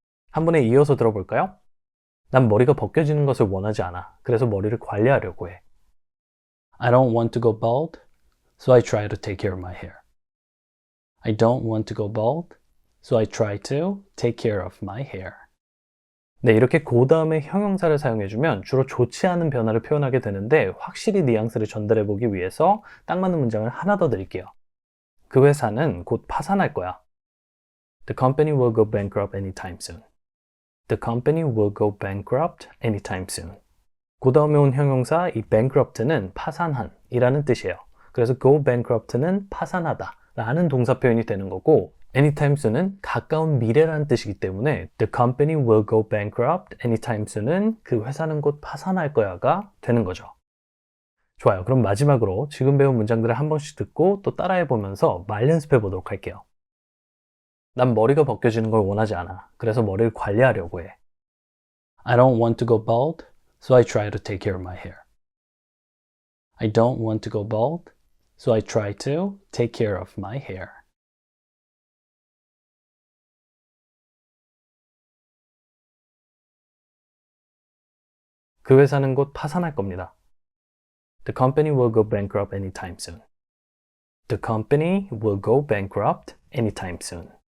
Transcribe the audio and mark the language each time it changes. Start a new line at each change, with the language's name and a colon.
Korean: 한 번에 이어서 들어볼까요? 난 머리가 벗겨지는 것을 원하지 않아. 그래서 머리를 관리하려고 해.
English: I don't want to go bald, so I try to take care of my hair. I don't want to go bald, so I try to take care of my hair.
Korean: 네, 이렇게 그 다음에 형용사를 사용해주면 주로 좋지 않은 변화를 표현하게 되는데 확실히 뉘앙스를 전달해보기 위해서 딱 맞는 문장을 하나 더 드릴게요. 그 회사는 곧 파산할 거야.
English: The company will go bankrupt anytime soon. The company will go bankrupt anytime soon.
Korean: 그 다음에 온 형용사 이 bankrupt는 파산한 이라는 뜻이에요. 그래서
English: go bankrupt
Korean: 는 파산하다 라는 동사 표현이 되는 거고
English: anytime soon
Korean: 은 가까운 미래라는 뜻이기 때문에
English: the company will go bankrupt anytime soon
Korean: 은 그 회사는 곧 파산할 거야가 되는 거죠. 좋아요. 그럼 마지막으로 지금 배운 문장들을 한 번씩 듣고 또 따라해 보면서 말 연습해 보도록 할게요. 난 머리가 벗겨지는 걸 원하지 않아. 그래서 머리를 관리하려고 해.
English: I don't want to go bald, so I try to take care of my hair. I don't want to go bald, so I try to take care of my hair.
Korean: 그 회사는 곧 파산할 겁니다.
English: The company will go bankrupt anytime soon. The company will go bankrupt anytime soon.